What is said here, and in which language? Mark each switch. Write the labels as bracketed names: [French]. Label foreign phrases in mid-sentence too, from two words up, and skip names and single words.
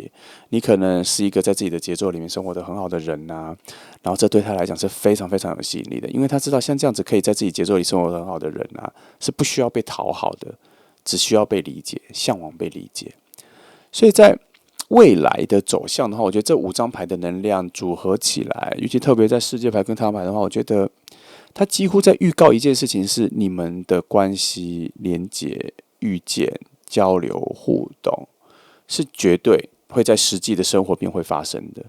[Chinese] 你可能是一個在自己的節奏裡面生活得很好的人吶，然後這對他來講是非常非常有吸引力的，因為他知道像這樣子可以在自己節奏裡生活得很好的人啊，是不需要被討好的，只需要被理解，嚮往被理解。所以在未來的走向的話，我覺得這5張牌的能量組合起來，尤其特別在世界牌跟太陽牌的話，我覺得它幾乎在預告一件事情，是你們的關係連結、遇見、交流、互動，是絕對會在實際的生活邊會發生的。